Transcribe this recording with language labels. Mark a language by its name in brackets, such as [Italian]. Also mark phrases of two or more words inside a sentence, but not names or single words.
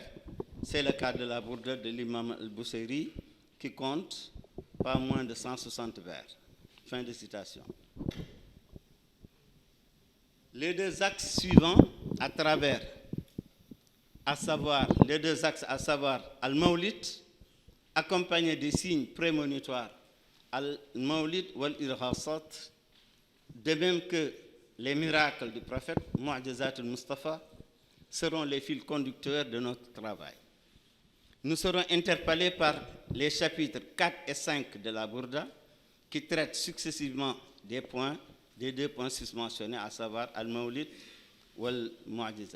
[French] C'est le cas de la Bourda de l'imam al-Busayri qui compte pas moins de 160 vers. Fin de citation. Les deux axes suivants à travers, les deux axes, à savoir al-Mawlid, accompagné des signes prémonitoires, [Arabic] المولد والإرهاصات, [French] de même que les miracles du prophète, [Arabic] معجزات المصطفى, [French] seront les fils conducteurs de notre travail. Nous serons interpellés par les chapitres 4 et 5 de la Bourda, qui traitent successivement des deux points susmentionnés, à savoir al-Mawlid ou al-Mu'jizat.